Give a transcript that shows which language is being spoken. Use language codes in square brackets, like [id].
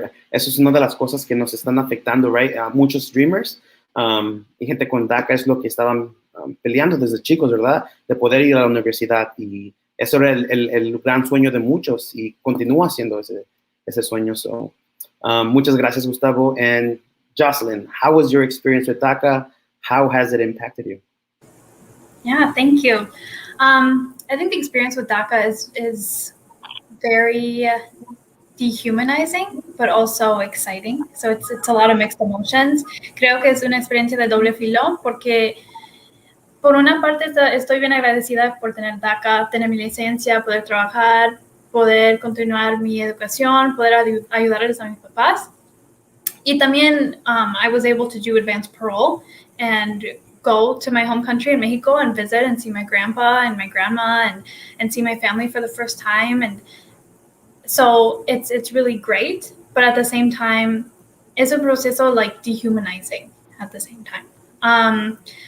[es] Eso es una de las cosas que nos están afectando, right? Muchos dreamers y gente con DACA es lo que estaban peleando desde chicos, ¿verdad? De poder ir a la universidad. Y eso era el gran sueño de muchos y continúa siendo ese sueño. So, muchas gracias, Gustavo. [en] And Jocelyn, how was your experience with DACA? How has it impacted you? Yeah, thank you. I think the experience with DACA is very dehumanizing, but also exciting. So it's a lot of mixed emotions. [es] Creo que es una experiencia de doble filo porque por una parte estoy bien agradecida por tener DACA, tener mi licencia, poder trabajar, poder continuar mi educación, poder ayudarles a mis papás. Y también [en] I was able to do advanced parole and go to my home country in Mexico and visit and see my grandpa and my grandma and see my family for the first time. And so it's really great, but at the same time, [es] es un proceso [en] like dehumanizing at the same time.